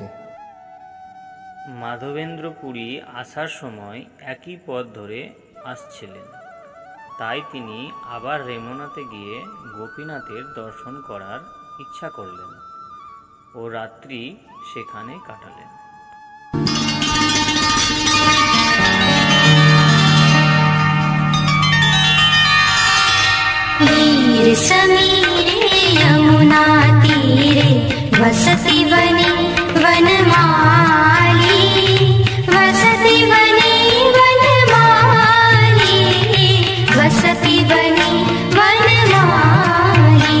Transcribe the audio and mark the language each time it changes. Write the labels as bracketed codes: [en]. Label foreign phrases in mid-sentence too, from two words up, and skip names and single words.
[bn] মাধবেন্দ্র পুরী আসার সময় একই পথ ধরে আসছিলেন, তাই তিনি আবার রেমনাতে গিয়ে গোপীনাথের দর্শন করার ইচ্ছা করলেন ও রাত্রি সেখানে কাটালেন। [sa] वीर समीरे यमुना तीरे वसति बनी वनमाली, वसति बनी वनमाली, वसति बनी वनमाली।